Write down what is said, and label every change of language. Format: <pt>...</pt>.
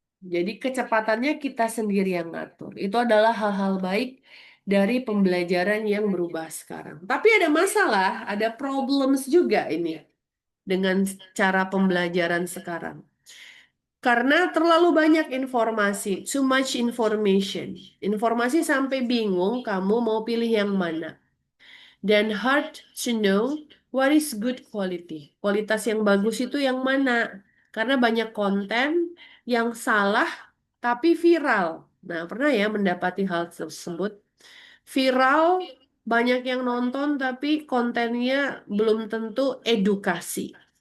<id>Jadi kecepatannya kita sendiri yang ngatur. Itu adalah hal-hal baik dari pembelajaran yang berubah sekarang. Tapi ada masalah, ada problems juga ini dengan cara pembelajaran sekarang. Karena terlalu banyak informasi,</id> <en>too much information.</en> <id>Informasi sampai bingung kamu mau pilih yang mana. Dan</id> <en>hard to know what is good quality.</en> <id>Kualitas yang bagus itu yang mana? Karena banyak konten yang salah tapi viral. Nah, pernah ya mendapati hal tersebut? Viral, banyak yang nonton tapi kontennya belum tentu edukasi.</id>